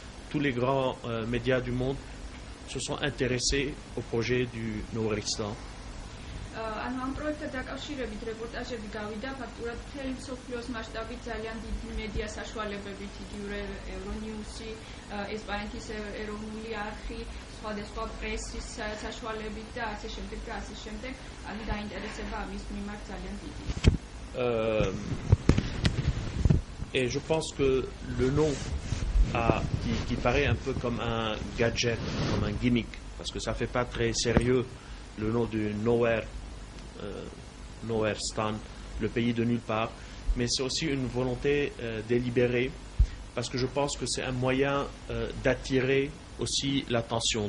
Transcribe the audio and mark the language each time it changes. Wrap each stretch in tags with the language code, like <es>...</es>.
<fr>Tous les grands médias du monde se sont intéressés au projet du Nouristan.</fr> <ka>ანუ ამ პროექტთან დაკავშირებით რეპორტაჟები გავიდა ფაქტურად მთელი მსოფლიოს მასშტაბით ძალიან დიდი მედია საშუალებებით, იგივე Euronews-ი, ესპანეთის ეროვნული არხი, სხვადასხვა პრესის საშუალებით და ასე შემდეგ და ასე შემდეგ, ანუ დაინტერესება ამის მიმართ ძალიან დიდი.</ka> <fr>Et je pense que le nom qui paraît un peu comme un gadget, comme un gimmick, parce que ça fait pas très sérieux le nom du Nouristan, le pays de nulle part, mais c'est aussi une volonté délibérée, parce que je pense que c'est un moyen d'attirer aussi l'attention.</fr>